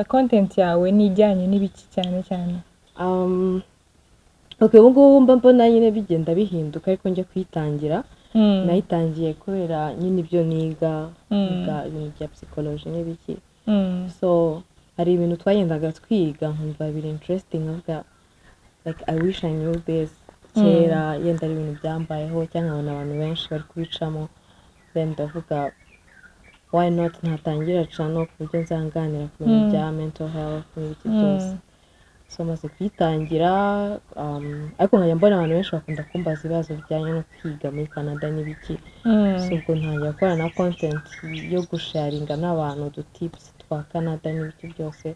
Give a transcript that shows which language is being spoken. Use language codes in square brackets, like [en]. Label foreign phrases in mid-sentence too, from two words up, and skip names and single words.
[rw] Content yawe ni ijyanye n'ibiki cyane cyane? Okay, ubwo mbona nyine bigenda bihinduka ariko njye kwitangira. Nayitangiye kubera nyine ibyo niga ibintu bya psychology n'ibiki. So hari ibintu twagendaga twiga nkumva biri interesting, nkavuga [en] like I wish I knew this [rw] kera, yenda ari ibintu byambayeho cyangwa nkabona abantu benshi bari kubicamo, then ndavuga [en] why not [rw] ntatangira channel ku buryo nzanganira ku bintu bya [en] mental health [rw] n'ibiki byose. So maze kwitangira, ariko nkajya mbona abantu benshi bakunda kumbaza ibibazo bijyanye no kwiga muri Canada n'ibiki. So ubwo ntangira gukora na content yo gusharinga n'abantu udutips twa Canada n'ibiki byose.